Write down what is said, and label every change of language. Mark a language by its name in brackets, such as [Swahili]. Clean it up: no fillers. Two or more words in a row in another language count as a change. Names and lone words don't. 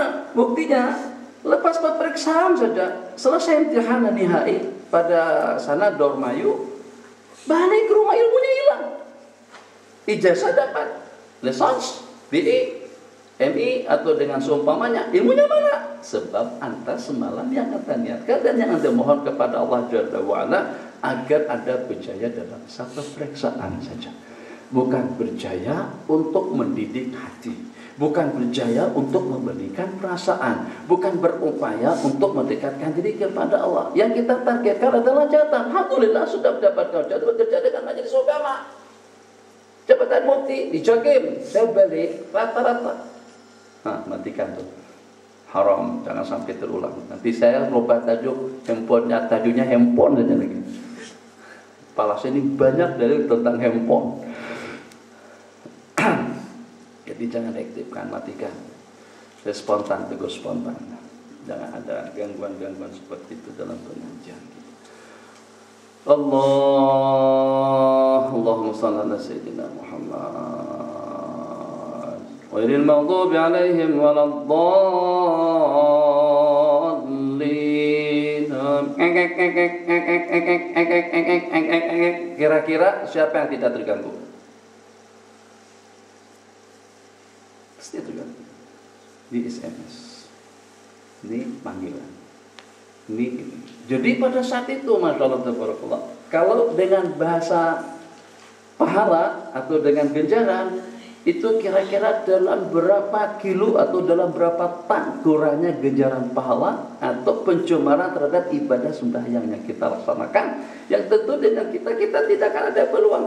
[Malay] Buktinya lepas peperiksaan saja, selesai [Arabic] امتحان نهائي [Malay] pada sana Dormayu, balik ke rumah ilmunya hilang. Ijazah dapat, lisans BE, MI atau dengan seumpamanya, ilmunya mana? Sebab anta semalam yang anda niatkan dan yang anda mohon kepada Allah [Arabic] جل وعلا [Malay] agar ada berjaya dalam satu peperiksaan saja. Bukan berjaya untuk mendidik hati, bukan berjaya untuk memberikan perasaan, bukan berupaya untuk mendekatkan diri kepada Allah. Yang kita targetkan adalah jabatan. Alhamdulillah sudah mendapatkan jabatan, bekerja dengan majelis ulama, jabatan mufti di Jakim, saya balik rata-rata. Matikan tuh, haram, jangan sampai terulang. Nanti saya rubah tajuk handphonenya, tajuknya handphone saja lagi. Kepala saya ini banyak dari tentang handphone. Jadi jangan aktifkan, matikan. Saya spontan, tegur spontan. Jangan ada gangguan-gangguan seperti itu dalam pengajian. [Arabic] اللهم صل على سيدنا محمد غير المغضوب عليهم ولا الضالين. [Malay] Kira-kira siapa yang tidak terganggu? Pasti terganggu. Di SMS, ini panggilan, ini. Jadi pada saat itu, [Arabic] ما شاء الله, [Malay] tabarakallah, kalau dengan bahasa pahala atau dengan ganjaran, itu kira-kira dalam berapa kilo atau dalam berapa tan kurangnya ganjaran pahala atau pencemaran terhadap ibadah sembahyang yang kita laksanakan, yang tentu dengan kita tidak akan ada peluang.